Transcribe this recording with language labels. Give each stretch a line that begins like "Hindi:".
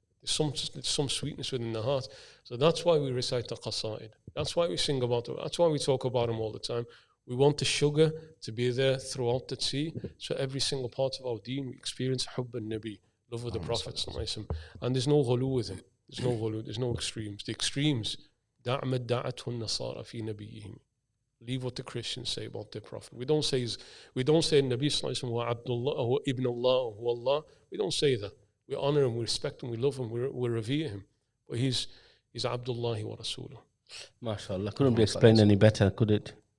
English: There's some sweetness within the heart. So that's why we recite the qasaid. That's why we sing about it. That's why we talk about them all the time. We want the sugar to be there throughout the tea. So every single part of our deen, we experience hubb al-Nabi, love of the Prophet. And there's no ghulu with it. There's no ghulu. There's no extremes. The extremes
Arabic: دع ما ادعته النصارى في نبيهم.
English: Leave what the Christians say about their prophet. We don't say Nabi sallallahu alaihi wasallam wa Abdullah or Ibn Allah or Allah. We don't say that. We honor him, we respect him, we love him, we revere him. But he's Abdullah wa Rasuluh. MashaAllah. Couldn't be explained any better, could it?